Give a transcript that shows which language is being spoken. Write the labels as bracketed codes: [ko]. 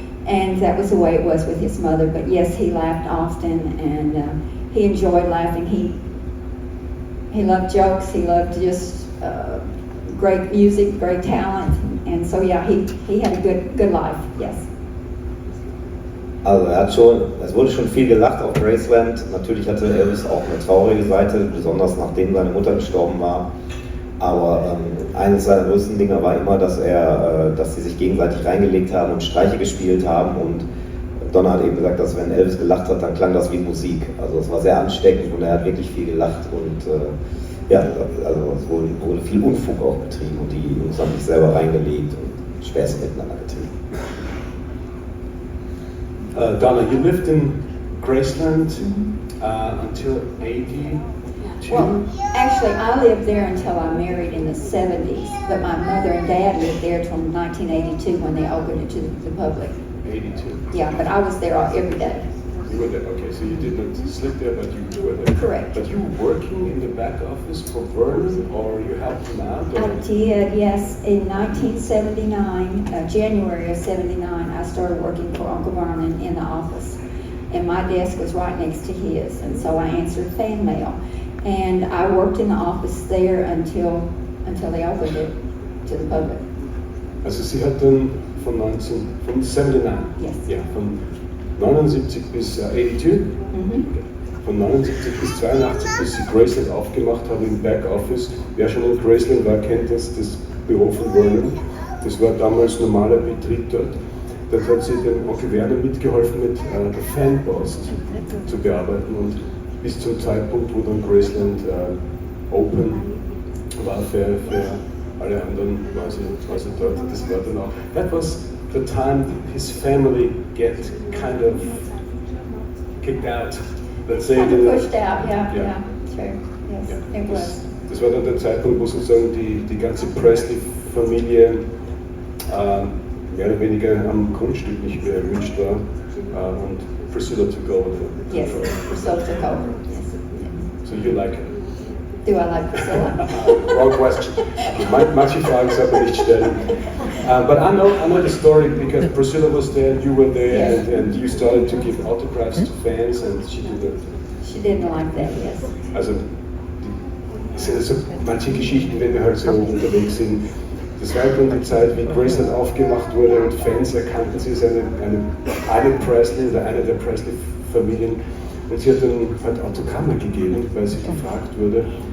[en] And that was the way it was with his mother. But yes, he laughed often, and he enjoyed laughing. He loved jokes. He loved just great music, great talent, and so yeah, he had a good life. Yes. [de] Also es wurde schon viel gelacht auf Graceland. Natürlich hatte Elvis auch eine traurige Seite, besonders nachdem seine Mutter gestorben war. Aber eines seiner größten Dinge war immer, dass sie sich gegenseitig reingelegt haben und Streiche gespielt haben. Und Donna hat eben gesagt, dass wenn Elvis gelacht hat, dann klang das wie Musik. Also es war sehr ansteckend und er hat wirklich viel gelacht. Und also es wurde viel Unfug auch betrieben und die Jungs haben sich selber reingelegt und Späße miteinander getrieben. [en] Donna, you lived in Graceland until 82? Well, actually, I lived there until I married in the 70s, but my mother and dad lived there till 1982 when they opened it to the public. 82. Yeah, but I was there every day. You were there, okay, so you did not sleep there, but you were there. Correct. But you were working in the back office for Vernon, or you helped him out? Or? I did, yes. In 1979, January of 79, I started working for Uncle Vernon in the office. And my desk was right next to his, and so I answered fan mail. And I worked in the office there until they opened it to the public. [de] Also sie hat dann von 79, [en] Yes. [de] ja, von 79 bis 82, von 79 bis 82, bis sie Graceland aufgemacht haben im Backoffice. Wer schon in Graceland war, kennt das Büro von Vernon. Das war damals normaler Betrieb dort. Dort hat sie dem Onkel Werner mitgeholfen, mit der Fanpost zu bearbeiten. Und bis zum Zeitpunkt, wo dann Graceland Open war für alle anderen, war sie dort. Das war dann auch. [en] That was the time his family get kind of kicked out. Let's say. Kind of pushed out, yeah, Yeah. sure, yes, [de] Ja, [en] it was. [de] das war dann der Zeitpunkt, wo sozusagen die ganze Presley-Familie mehr oder weniger am Grundstück nicht mehr erwünscht war und Priscilla [en] took over the Yes, control. Priscilla took over. Yes. So you like it? Do I like Priscilla? Wrong question. [de] Manche Fragen sollte man nicht stellen. [en] But I know the story because Priscilla was there, you were there, Yes. and you started to give autographs to fans, and she did it. She didn't like that, yes. [de] Also, es sind so manche Geschichten, wenn wir halt so unterwegs sind. Das war dann die Zeit, wie Graceland aufgemacht wurde und Fans erkannten sie als eine Presley oder eine der Presley-Familien. Und sie hat dann halt Autogramme gegeben, weil sie gefragt wurde.